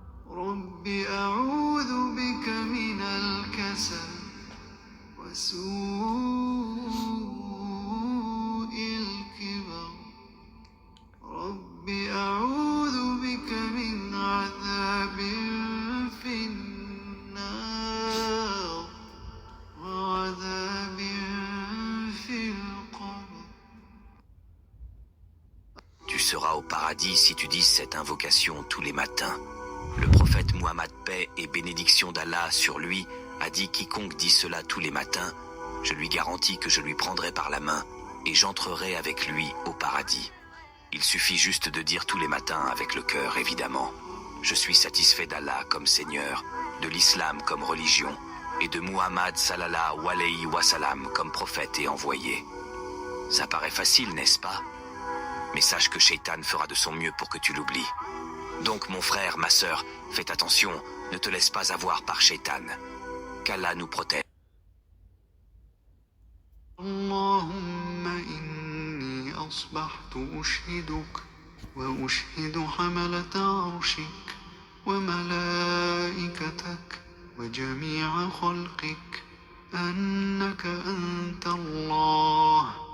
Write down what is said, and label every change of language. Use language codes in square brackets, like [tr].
[ar] رب أعوذ بك من الكسل وسوء الكبر رب أعوذ بك من عذاب في النار وعذاب في القبر. [fr] Tu seras au paradis si tu dis cette invocation tous les matins. Le prophète Muhammad, paix et bénédiction d'Allah sur lui, a dit quiconque dit cela tous les matins, je lui garantis que je lui prendrai par la main et j'entrerai avec lui au paradis. Il suffit juste de dire tous les matins avec le cœur, évidemment. Je suis satisfait d'Allah comme Seigneur, de l'islam comme religion et de Muhammad [ar] sallallahu alayhi wa sallam [fr] comme prophète et envoyé. Ça paraît facile, n'est-ce pas? Mais sache que Shaitan fera de son mieux pour que tu l'oublies. Donc mon frère, ma sœur, faites attention, ne te laisse pas avoir par Shaitan. Qu'Allah nous protège. [ar] اللهم إني أصبحت أشهدك وأشهد حملة عرشك وملائكتك وجميع خلقك أنك أنت الله